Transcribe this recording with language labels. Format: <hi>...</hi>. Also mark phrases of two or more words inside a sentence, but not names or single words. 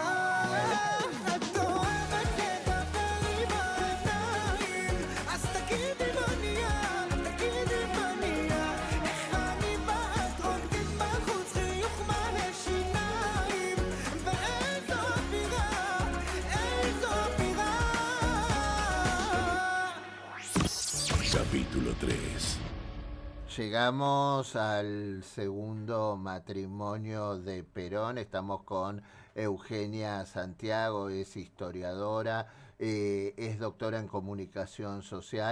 <he>את אוהבת לדבר עם העיניים, אז תגידי מה נהיה, תגידי מה נהיה. איך אני ואת רוקדים בחוץ, חיוך מלא שיניים, ואיזו אווירה, איזו אווירה.</he> <es>Capítulo 3. Llegamos al segundo matrimonio de Perón. Estamos con Eugenia Santiago, es historiadora, es doctora en comunicación social.</es>